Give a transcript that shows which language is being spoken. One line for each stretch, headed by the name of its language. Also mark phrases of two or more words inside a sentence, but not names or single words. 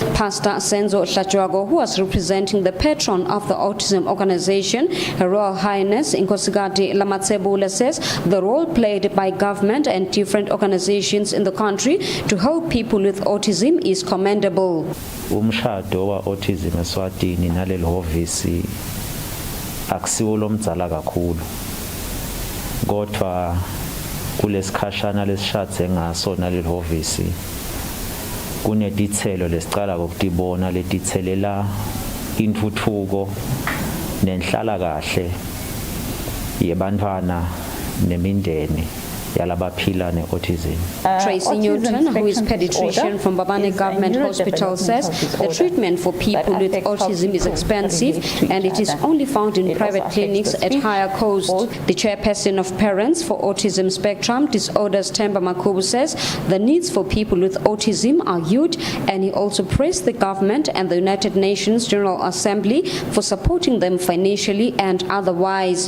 English: Pastor Senzo Hlajwago, who was representing the patron of the autism organization, Her Royal Highness Inkosikati Lamatsebula, says the role played by government and different organizations in the country to help people with autism is commendable.
Swati: Umshado wa autism eSwatini naleli hovisi akusiwo lomdzala kakhulu, kodwa kulesikhashana lesishathe ngaso naleli hovisi kunedithelo lesicala kokutibona letithelela intuthuko nenhlala kahle yebantwana nemindeni yalabaphila ne-autism.
English: Tracy Newton, who is pediatrician from Babane Government Hospital, says the treatment for people with autism is expensive and it is only found in private clinics at higher cost. The chairperson of Parents for Autism Spectrum Disorders, Themba Masuku, says the needs for people with autism are huge, and he also praised the government and the United Nations General Assembly for supporting them financially and otherwise.